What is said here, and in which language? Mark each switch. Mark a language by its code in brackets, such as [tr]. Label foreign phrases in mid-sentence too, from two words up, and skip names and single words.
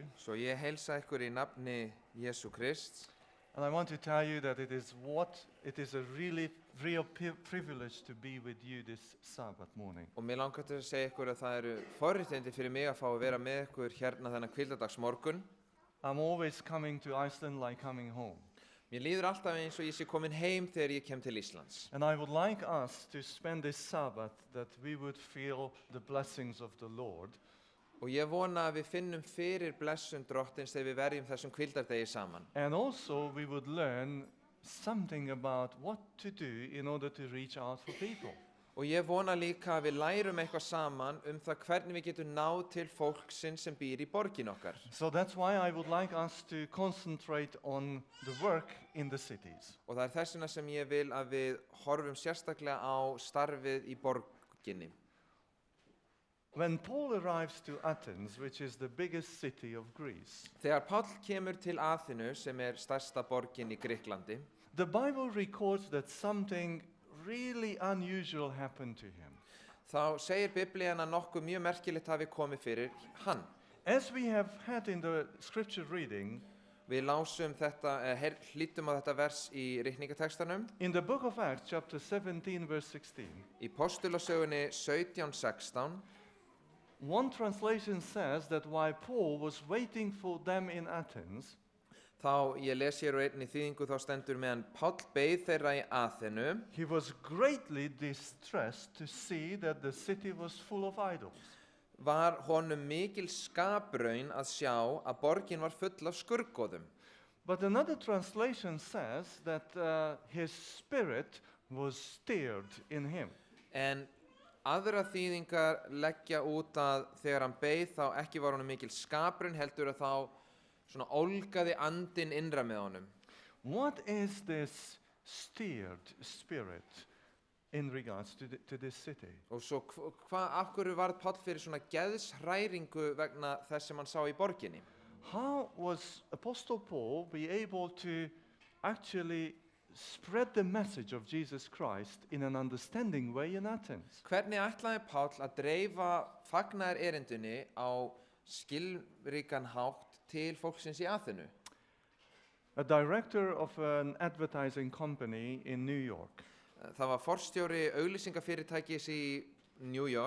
[is] Svo ég heilsa ykkur í nafni Jesú Krist [en] And I want to tell you that it is a really real privilege to be with you this Sabbath morning. [is] og mér langar til að segja ykkur að það eru forréttindi fyrir mig að fá að vera með ykkur hérna þennan hvíldardagsmorgun. [en] I'm always coming to Iceland like coming home. [is] Mér líður alltaf eins og ég sé komin heim þegar ég kem til Íslands. [en] And I would like us to spend this Sabbath that we would feel the blessings of the Lord. [is] Og ég vona að við finnum fyrir blessun drottins þegar við verjum þessum hvíldardegi saman. [en] And also we would learn something about what to do in order to reach out for people. [is] Og ég vona líka að við lærum eitthvað saman það hvernig við getum náð til fólksins sem býr í borgin okkar. [en] So that's why I would like us to concentrate on the work in the cities. [is] Og það þess vegna sem ég vil að við horfum sérstaklega á starfið í borginni. [en] When Paul arrives to Athens, which is the biggest city of Greece, [is] Þegar Páll kemur til Aþenu sem stærsta borgin í Grikklandi, [en] the Bible records that something really unusual happened to him. [is] þá segir Biblían að nokkuð mjög merkilegt hafi komið fyrir hann. [en] As we have had in the scripture reading, [is] Við lásum þetta, hlýtum á þetta vers í ritningatextanum [en] in the book of Acts, chapter 17, verse 16, [is] í Postulasögunni 17:16. [en] one translation says that while Paul was waiting for them in Athens, [is] Þá ég les hér á einni þýðingu þá stendur meðan Páll beið þeirra í Aþenu, [en] he was greatly distressed to see that the city was full of idols. [is] var honum mikil skapraun að sjá að borgin var full af skurðgoðum. [en] But another translation says that his spirit was stirred in him. [is] En aðra þýðingar leggja út að þegar hann beið þá ekki var honum mikil skapraun heldur að þá svona ólgaði andinn innra með honum. [en] What is this stirred spirit in regards to this city? [is] Og svo af hverju varð Páll fyrir svona geðshræringu vegna þess sem hann sá í borginni? [en] How was Apostle Paul be able to actually spread the message of Jesus Christ in an understanding way in Athens? [is] Hvernig ætlaði Páll að dreifa fagnaðar erindunni á skilríkan hátt til fólksins í Aþenu? [en] A director of an advertising company in New York [is] Það var forstjóri auglýsingafyrirtækis í New York